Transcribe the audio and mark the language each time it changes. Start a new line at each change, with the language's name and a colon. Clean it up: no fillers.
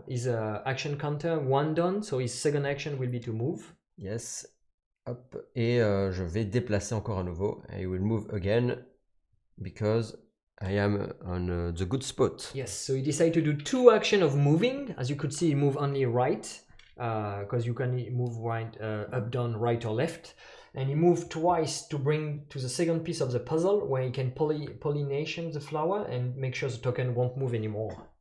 English: His action counter one done. So his second action will be to move. Yes.
French: Hop, et je vais déplacer encore à nouveau.
English: I will move again because I am on the good spot. Yes, so he decided to do 2 actions of moving. As you could see, he moved only right because you can move right, up, down, right or left. And he moved twice to bring to the second piece of the puzzle where he can pollination the flower and make sure the token won't move anymore.